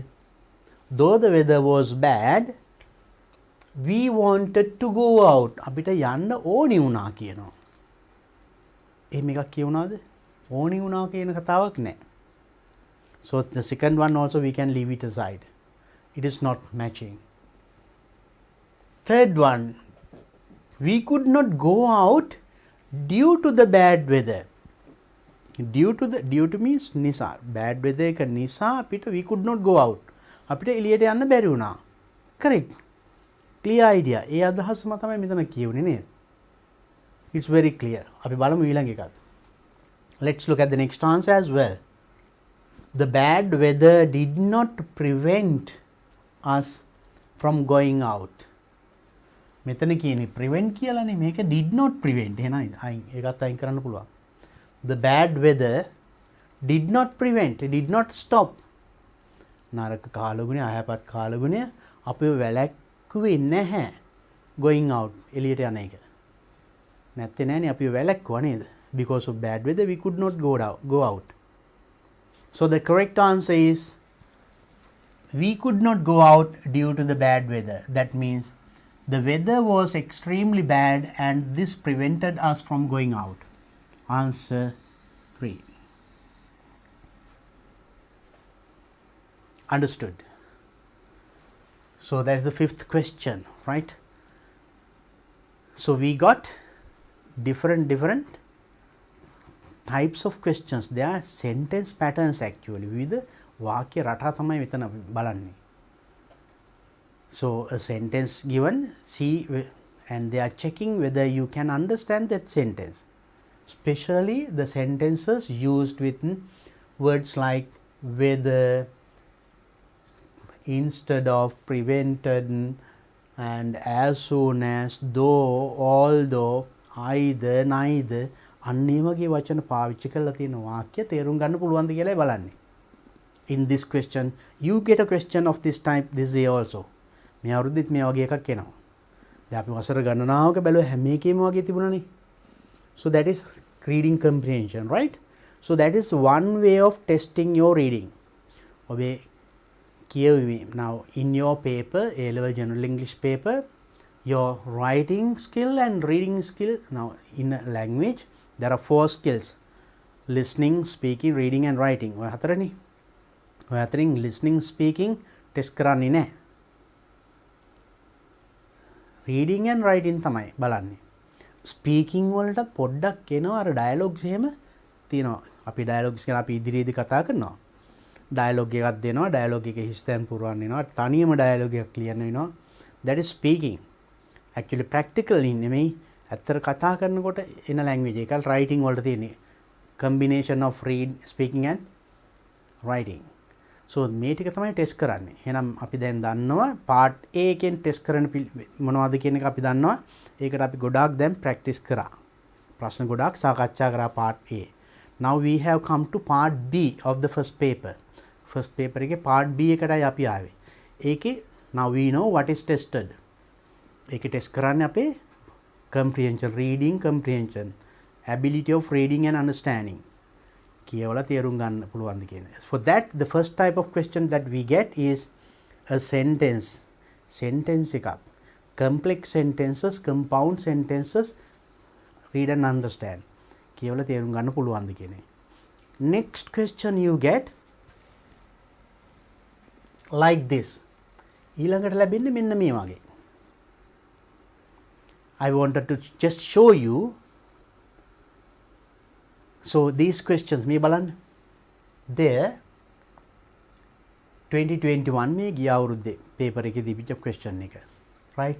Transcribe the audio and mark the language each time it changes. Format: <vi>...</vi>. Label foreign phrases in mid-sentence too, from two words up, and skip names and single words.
<en>Though the weather was bad, we wanted to go out.</en> <si>අපිට යන්න ඕනි වුණා කියනවා. එහෙම එකක් කියුණාද? ඕනි වුණා කියන කතාවක් නැහැ.</si> <en>So the second one also we can leave it aside. It is not matching. Third one, we could not go out due to the bad weather. Due to means නිසා. Bad weather</en> <si>එක නිසා අපිට</si> <en>we could not go out.</en> <si>අපිට එළියට යන්න බැරි වුණා.</si> <en>Correct. Clear idea.</en> <si>ඒ අදහසම තමයි මෙතන කියුනේ නේද?</si> <en>It's very clear.</en> <si>අපි බලමු ඊළඟ එකත්.</si> <en>Let's look at the next answer as well. The bad weather did not prevent us from going out.</en> <si>මෙතන කියන්නේ prevent කියලානේ, මේක</si> <en>did not prevent.</en> <si>එහෙනම් ඒකත් අයින් කරන්න පුළුවන්.</si> <en>The bad weather did not prevent, did not stop.</en> <si>නරක කාලගුණය, අයහපත් කාලගුණය අපිව වැළැක්වුවේ නැහැ</si> <en>going out,</en> <si>එළියට යන එක. නැත්තේ නෑනේ, අපිව වැළැක්වුවා නේද?</si> <en>Because of bad weather we could not go out. So the correct answer is we could not go out due to the bad weather. That means the weather was extremely bad and this prevented us from going out. Answer 3. Understood. So that's the fifth question, right? So we got different types of questions. They are sentence patterns actually.</en> <si>With වාක්‍ය රටා තමයි මෙතන බලන්නේ.</si> <en>So a sentence given, see, and they are checking whether you can understand that sentence. Especially the sentences used with words like whether, instead of, prevented, and as soon as, though, although, either, neither.</en> <si>අන්න ඒ වගේ වචන පාවිච්චි කරලා තියෙන වාක්‍ය තේරුම් ගන්න පුළුවන්ද කියලා බලන්නේ.</si> <en>In this question, you get a question of this type this year also.</en> <si>මේ අවුරුද්දෙත් මේ වගේ එකක් එනවා. දැන් අපි වසර ගණනාවක බැලුවා හැම එකේම වගේ තිබුණානේ.</si> <en>So that is reading comprehension, right? So that is one way of testing your reading.</en> <si>ඔබේ කියවීම.</si> <en>Now in your paper, A-level general English paper, your writing skill and reading skill, now in a language there are 4 skills: listening, speaking, reading and writing.</en> <si>ඔය හතරනේ. ඔය හතරින්</si> <en>listening, speaking test</en> <si>කරන්නේ නැහැ.</si> <en>reading and writing</en> <si>තමයි බලන්නේ. speaking වලට පොඩ්ඩක් එනවා අර dialogues එහෙම තියෙනවා. අපි dialogues ගැන අපි ඉදිරියේදී කතා කරනවා. dialogue එකක් දෙනවා, dialogue එකේ හිස්තැන් පුරවන්න වෙනවා, තනියම dialogue එකක් ලියන්න වෙනවා.</si> <en>that is speaking. actually practical නෙමෙයි.</en> <si>ඇත්තට කතා කරනකොට එන language එක writing වලට තියෙන්නේ</si> <en>combination of speaking and writing.</en> <si>So මේ ටික තමයි ටෙස්ට් කරන්නේ. එහෙනම් අපි දැන් දන්නවා part A එකෙන් ටෙස්ට් කරන මොනවද කියන එක අපි දන්නවා. ඒකට අපි ගොඩාක් දැන් ප්‍රැක්ටිස් කරා. ප්‍රශ්න ගොඩාක් සාකච්ඡා කරා part A.</si> <en>Now we have come to part B of the first paper. First paper</en> <si>එකේ part B එකටයි අපි ආවේ.</si> <en>ඒකේ now we know what is tested.</en> <si>ඒකේ ටෙස්ට් කරන්නේ අපේ</si> <en>comprehension, reading comprehension, ability of reading and understanding.</en> <si>කියවලා තේරුම් ගන්න පුළුවන්ද කියන.</si> <en>For that, the first type of question that we get is a sentence.</en> <si>Sentence එකක්.</si> <en>Complex sentences, compound sentences, read and understand.</en> <si>කියවලා තේරුම් ගන්න පුළුවන්ද කියන.</si> <en>Next question you get like this.</en> <si>ඊළඟට ලැබෙන්නේ මෙන්න මේ වගේ.</si> <en>I wanted to just show you. So these questions</en> <si>මේ බලන්න. There 2021 මේ ගිය අවුරුද්දේ paper එකේ දීපිච්ච question එක.</si> <en>Right?</en>